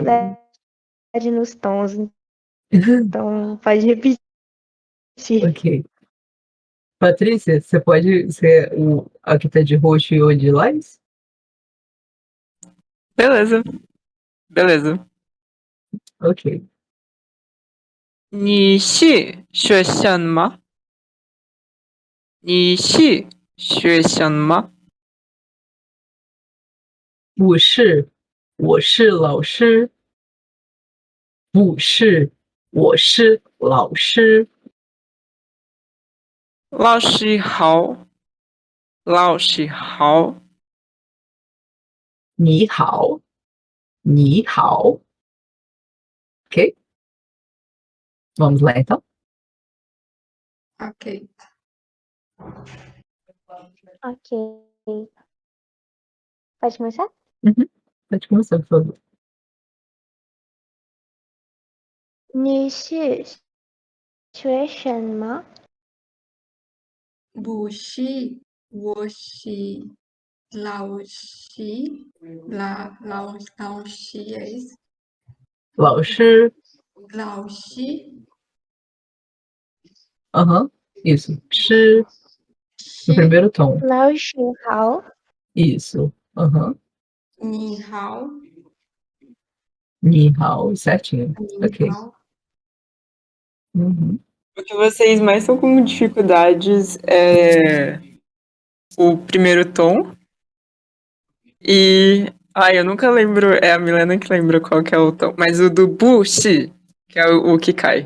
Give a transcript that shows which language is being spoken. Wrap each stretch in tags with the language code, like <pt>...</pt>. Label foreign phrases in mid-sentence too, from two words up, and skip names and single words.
<pt>dificuldade nos tons, então pode repetir. Ok. Patrícia, você pode ser a que tá de roxo e o de lilás? Beleza, beleza. Ok.</pt> <zh>你是学生吗？你是学生吗？不是，我是老师。不是，我是老师。老师好，老师好。你好，你好。Ok?</zh> <pt>Vamos lá então? Ok. Ok. Pode começar? Uhum. Pode começar, por favor.</pt> <zh>你是学生吗？不是，我是老师。</zh> <pt>老师 é isso?</pt> <zh>老师，老师</zh> <pt>aham, isso. Shi, no</pt> <zh>是</zh> <pt>primeiro tom.</pt> <zh>老师好，</zh> <pt>Isso. Aham.</pt> <zh>你好，你好,</zh> <pt>certinho.</pt> <zh>你</zh> <pt>Ok.</pt> <zh>好。</zh> <pt>Uhum. O que vocês mais estão com dificuldades é o primeiro tom e... Ai, eu nunca lembro, é a Milena que lembra qual que é o tom, mas o do bushi, que é o que cai.</pt>